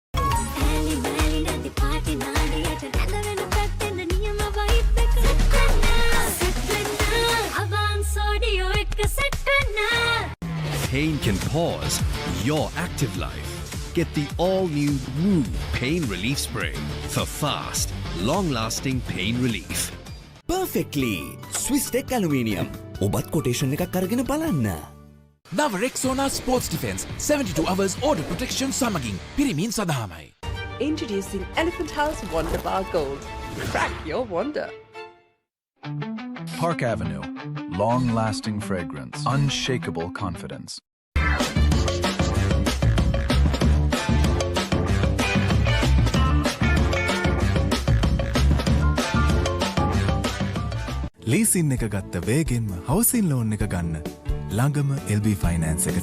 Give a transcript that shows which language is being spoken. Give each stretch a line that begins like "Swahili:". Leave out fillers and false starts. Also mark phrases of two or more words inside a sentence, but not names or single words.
English: Pain can pause your active life. Get the all-new Woo Pain Relief Spray for fast, long-lasting pain relief. Perfectly. Swiss Tech Aluminium.
Sinhala: ඔබත් quotation එකක් අරගෙන බලන්න.
English: Nava Rexona Sports Defense 72 hours order protection
Sinhala: සමගින් පිරිමින් සදහමයි.
English: Introducing Elephant House Wonder Bar Gold. Crack your wonder. Park Avenue, long-lasting fragrance, unshakable confidence.
Sinhala: ලීසින් එක ගත්ත වේගෙන්ම හවසින් ලෝන් එක ගන්න ළඟම LB ෆයිනෑන්ස් එකට